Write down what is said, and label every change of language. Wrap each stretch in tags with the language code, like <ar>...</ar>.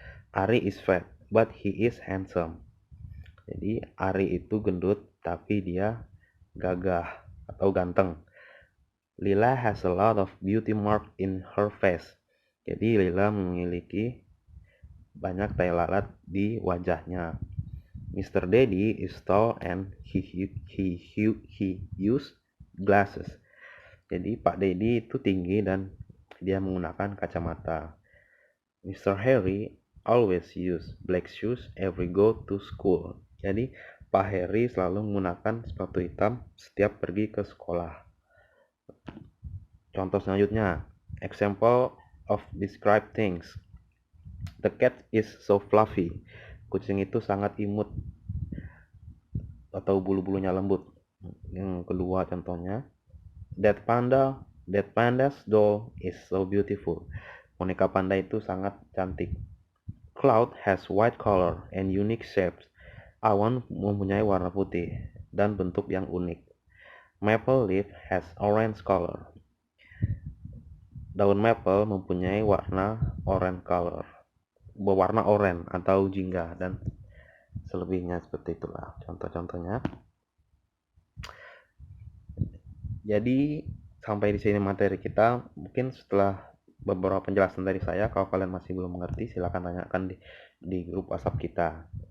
<en>Ari is fat, but he is handsome.</en> <id>Jadi Ari itu gendut, tapi dia gagah atau ganteng.</id> <en>Lila has a lot of beauty mark in her face.</en> <id>Jadi Lila memiliki banyak tai lalat di wajahnya.</id> <en>Mr. Daddy is tall and he use glasses.</en> <id>Jadi Pak Daddy itu tinggi dan dia menggunakan kacamata.</id> <en>Mr. Harry always use black shoes every go to school.</en> <id>Jadi Pak Harry selalu menggunakan sepatu hitam setiap pergi ke sekolah. Contoh selanjutnya,</id> <en>example of describe things. The cat is so fluffy.</en> <id>Kucing itu sangat imut atau bulu-bulunya lembut. Yang kedua contohnya,</id> <en>that panda's doll is so beautiful.</en> <id>Boneka panda itu sangat cantik.</id> <en>Cloud has white color and unique shapes.</en> <id>Awan mempunyai warna putih dan bentuk yang unik.</id> <en>Maple leaf has orange color.</en> <id>Daun maple mempunyai warna</id> <en>orange color.</en> <id>Berwarna oranye atau jingga dan selebihnya seperti itulah contoh-contohnya. Jadi sampai di sini materi kita. Mungkin setelah beberapa penjelasan dari saya, kalau kalian masih belum mengerti silahkan tanyakan di grup WhatsApp kita.</id>